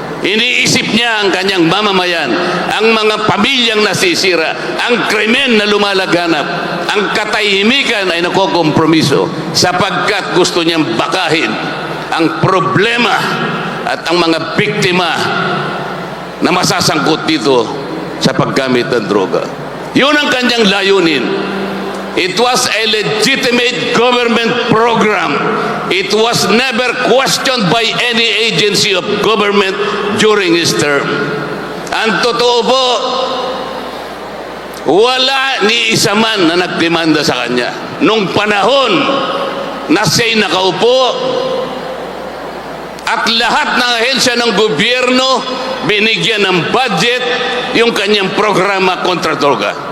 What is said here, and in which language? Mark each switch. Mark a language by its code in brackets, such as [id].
[tl] Iniisip niya ang kanyang mamamayan, ang mga pamilyang nasisira, ang krimen na lumalaganap, ang katahimikan ay nakokompromiso sapagkat gusto niyang bakahin ang problema at ang mga biktima na masasangkot dito sa paggamit ng droga. Yun ang kanyang layunin. [en] It was a legitimate government program. It was never questioned by any agency of government during his term. [tl] Ang totoo po, wala ni isa man na nagdemanda sa kanya. Nung panahon na siya'y nakaupo, at lahat ng ahensya ng gobyerno binigyan ng budget yung kanyang programa kontra droga.